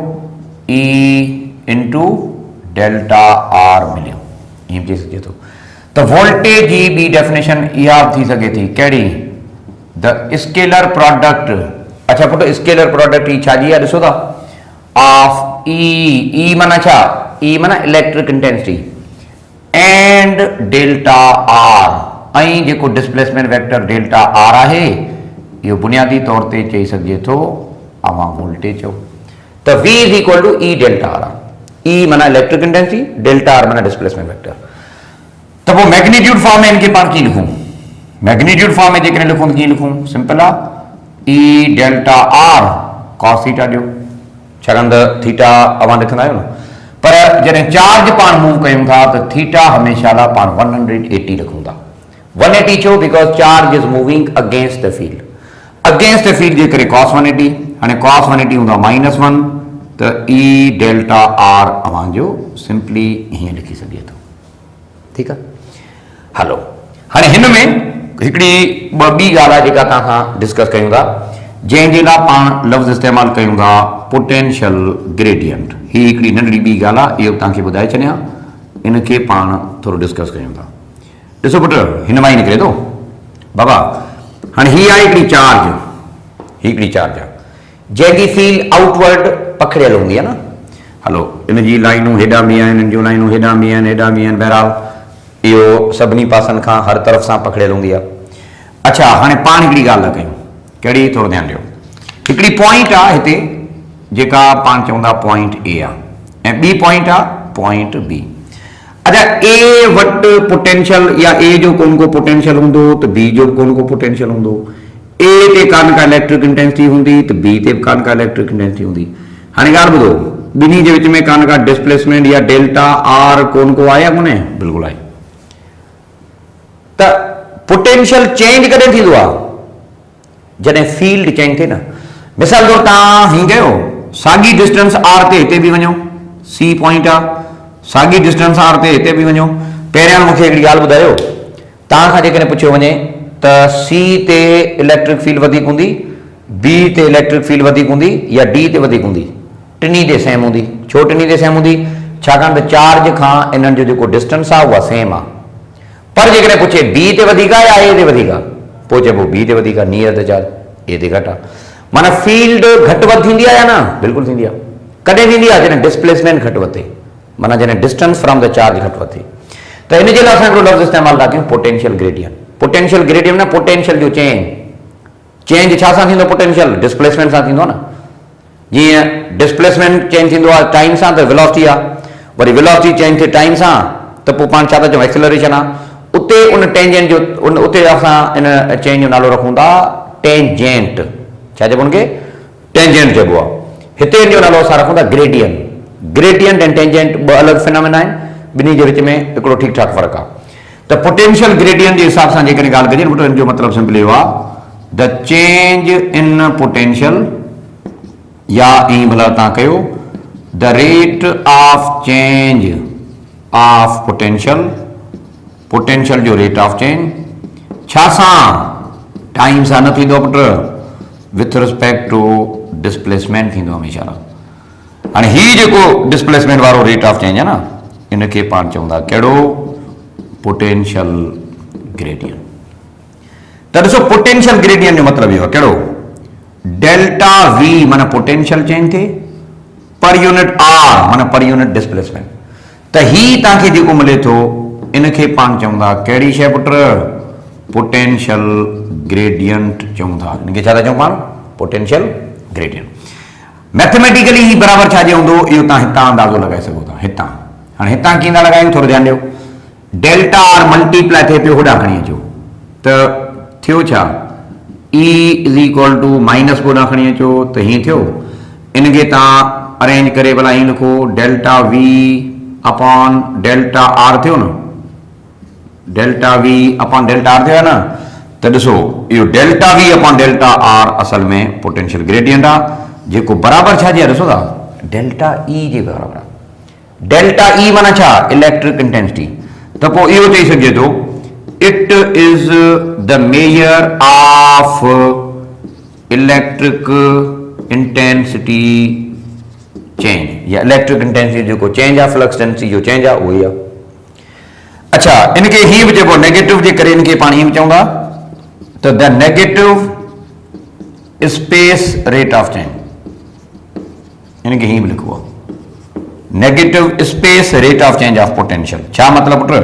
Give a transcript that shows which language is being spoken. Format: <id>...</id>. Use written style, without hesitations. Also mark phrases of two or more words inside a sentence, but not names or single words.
<en>E into delta R मिलियो।</en> <sd>ईअं चई सघिजे थो। त वोल्टेज जी ॿी डेफिनेशन इहा बि थी सघे थी, कहिड़ी?</sd> <en>the scalar product,</en> <sd>अच्छा पुट</sd> <en>scalar product</en> <sd>ई छा जी आहे ॾिसो था,</sd> <en>of E</en> <sd>माना छा, ई माना</sd> <en>electric intensity and delta R,</en> <sd>ऐं जेको</sd> <en>displacement vector delta R</en> <sd>आहे इहो बुनियादी तौर ते चई सघिजे थो अवां वोल्टेज हो।</sd> <en>त V is equal to E delta R, ई माना electric intensity, delta R माना displacement vector.</en> <sd>त पोइ</sd> <en>magnitude form</en> <sd>में इनके पाण कीअं लिखूं,</sd> <en>magnitude form</en> <sd>में जेकॾहिं लिखूं त कीअं लिखूं, सिंपल आहे</sd> <en>E delta R cos theta</en> <sd>ॾियो, छाकाणि त थीटा अवां लिखंदा आहियो न, पर जॾहिं चार्ज पाण मूव कयूं था त थीटा हमेशह लाइ पाण 180 रखूं था। 180 छो,</sd> <en>because charge is moving against the field, against the field</en> <sd>जे करे cos 180, हाणे cos 180 हूंदो -1, त</sd> <en>E delta R</en> <sd>अवां जो सिंपली हीअं लिखी सघे थो, ठीकु आहे। हलो हाणे हिन में हिकिड़ी ॿी ॻाल्हि आहे जेका तव्हां खां डिस्कस कयूं था, जंहिंजे लाइ पाण लफ़्ज़ इस्तेमालु कयूं था</sd> <en>potential gradient.</en> <sd>ही हिकिड़ी नंढड़ी ॿी ॻाल्हि आहे, इहो तव्हांखे ॿुधाए छॾियां, इनखे पाण थोरो डिस्कस कयूं था। ॾिसो पुट हिन मां ई निकिरे थो बाबा, हाणे ही आहे हिकिड़ी चार्ज, ही हिकिड़ी चार्ज आहे जंहिंजी फील्ड आउटवर्ड पखड़ियल हूंदी आहे न। हलो इन जी लाइनूं हेॾां बि आहिनि, इन जूं लाइनूं हेॾां बि आहिनि, हेॾां बि आहिनि, बहरहाल इहो सभिनी पासनि खां हर तरफ़ सां पखड़ियल हूंदी आहे। अच्छा हाणे पाण हिकिड़ी ॻाल्हि था कयूं, कहिड़ी, थोरो ध्यानु ॾियो, हिकिड़ी पॉइंट आहे हिते जेका पाण चवंदा</sd> <en>point A</en> <sd>आहे ऐं ॿी पॉइंट आहे</sd> <en>point B.</en> <sd>अच्छा ए वटि पोटेंशियल या ए जो कोन को पोटेंशियल हूंदो त बी जो कोन को पोटेंशियल हूंदो, ए ते कान का</sd> <en>electric intensity</en> <sd>हूंदी त बी ते कान का</sd> <en>electric intensity</en> <sd>हूंदी। हाणे ॻाल्हि ॿुधो, ॿिन्ही जे विच में कान का डिस्प्लेसमेंट या</sd> <en>delta R</en> <sd>कोन को आहे या कोन्हे, बिल्कुलु आहे। त</sd> <en>potential change</en> <sd>कॾहिं थींदो आहे, जॾहिं</sd> <en>field change</en> <sd>थिए न। मिसाल तौरु तव्हां हीअं कयो, साॻी</sd> <en>distance R</en> <sd>ते हिते बि वञो,</sd> <en>C point</en> <sd>आहे, साॻी</sd> <en>distance R</en> <sd>ते हिते बि वञो। पहिरियां मूंखे हिकिड़ी ॻाल्हि ॿुधायो, तव्हां खां जेकॾहिं पुछियो वञे त सी ते</sd> <en>electric field</en> <sd>वधीक हूंदी, बी ते</sd> <en>electric field</en> <sd>वधीक हूंदी या डी ते वधीक हूंदी, टिनी ते सेम हूंदी। छो टिनी ते सेम हूंदी, छाकाणि त चार्ज खां इन्हनि जो जेको डिस्टेंस आहे उहा सेम आहे। पर जेकॾहिं पुछे बी ते वधीक आहे या ए ते वधीक आहे, पोइ चइबो बी ते वधीक आहे,</sd> <en>near the charge,</en> <sd>ए ते घटि आहे। माना फील्ड घटि वधि थींदी आहे या न, बिल्कुलु थींदी आहे। कॾहिं थींदी आहे, जॾहिं डिस्प्लेसमेंट घटि वधे, माना जॾहिं</sd> <en>distance from the charge</en> <sd>घटि वधे। त इन जे लाइ असां हिकिड़ो लफ़्ज़ इस्तेमालु था कयूं</sd> <en>potential gradient. potential gradient</en> <sd>न, पोटेंशियल जो चेंज, चेंज छा सां थींदो,</sd> <en>potential displacement</en> <sd>सां थींदो न। जीअं</sd> <en>displacement change</en> <sd>थींदो आहे टाइम सां त वेलोसिटी आहे, वरी</sd> <en>velocity change</en> <sd>थिए टाइम सां त पोइ पाण छा था चऊं, एक्सेलरेशन आहे। उते उन टेंजेंट जो उते असां इन चेंज जो नालो रखूं था टेंजेंट, छा चइबो उनखे, टेंजेंट चइबो आहे। हिते इन जो नालो असां रखूं था ग्रेडियंट। ग्रेडियंट ऐं टेंजेंट ॿ अलॻि फिनोमेना आहिनि, ॿिन्ही जे विच में हिकिड़ो ठीकु ठाक फ़र्क़ु आहे। त</sd> <en>potential gradient</en> <sd>जे हिसाब सां जेकॾहिं ॻाल्हि कजे न, जो मतिलबु सिंपल इहो आहे,</sd> <en>the change in potential,</en> <sd>या ईअं भला तव्हां कयो,</sd> <en>the rate of change of potential, potential जो rate of change</en> <sd>छा सां, टाइम सां न थींदो पुट,</sd> <en>with respect to displacement</en> <sd>थींदो हमेशह। हाणे हीउ जेको डिस्प्लेसमेंट वारो</sd> <en>rate of change</en> <sd>आहे न, इनखे पाण चवंदा कहिड़ो,</sd> <en>potential gradient.</en> <sd>त ॾिसो</sd> <en>potential gradient</en> <sd>जो मतिलबु इहो आहे कहिड़ो,</sd> <en>delta V माना potential change थिए per unit R माना per unit displacement.</en> <sd>त ही तव्हांखे जेको मिले थो इनखे पाण चवंदा कहिड़ी शइ पुट,</sd> <en>potential gradient</en> <sd>चऊं था। इनखे छा था चऊं पाण,</sd> <en>potential gradient.</en> <sd>मैथमेटिकली ही बराबरि छा जे हूंदो, इहो तव्हां हितां अंदाज़ो लॻाए सघो था। हितां हाणे हितां कीअं था लॻायूं, थोरो ध्यानु ॾियो,</sd> <en>delta R</en> <sd>मल्टीप्लाई थिए पियो, होॾां खणी अचो त थियो छा,</sd> <en>E is equal to minus</en> <sd>होॾां खणी अचो त हीअं थियो। इनखे तव्हां अरेंज करे भला हीअं लिखो,</sd> <en>delta V upon delta R</en> <sd>थियो न,</sd> <en>delta V upon delta R</en> <sd>थियो आहे न। त ॾिसो इहो</sd> <en>delta V upon delta R</en> <sd>असल में</sd> <en>potential gradient</en> <sd>आहे, जेको बराबरि छा जे आहे ॾिसो था,</sd> <en>delta E</en> <sd>जे बराबरि आहे।</sd> <en>delta E</en> <sd>माना छा,</sd> <en>electric intensity.</en> <sd>त पोइ इहो चई सघिजे थो,</sd> <en>it is the measure of electric intensity change, या electric intensity</en> <sd>जेको चेंज आहे,</sd> <en>flux density</en> <sd>जो चेंज आहे, उहो ई आहे। अच्छा इनखे हीअं बि चइबो नेगेटिव जे करे इनखे पाण हीअं बि चवंदा तो</sd> <en>the negative space rate of change,</en> <sd>यानी कि ही लिखो</sd> <en>negative space rate of change of potential.</en> <sd>छा मतलब पुट?</sd>